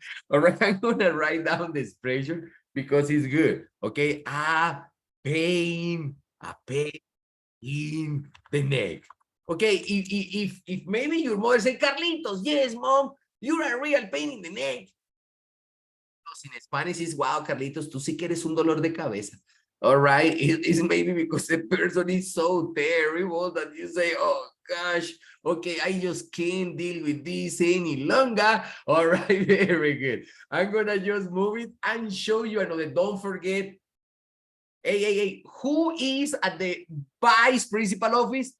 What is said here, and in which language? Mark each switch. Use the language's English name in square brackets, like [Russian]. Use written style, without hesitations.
[English] All right, I'm gonna write down the expression because it's good. Okay, a pain in the neck. Okay, if maybe your mother say, Carlitos, yes, mom, you're a real pain in the neck. In Spanish is, wow, [Spanish] Carlitos, tú sí que eres un dolor de cabeza. [English] All right, it's maybe because the person is so terrible that you say, oh gosh, okay, I just can't deal with this any longer. All right, very good. I'm gonna just move it and show you another. Don't forget, hey, who is at the vice principal office?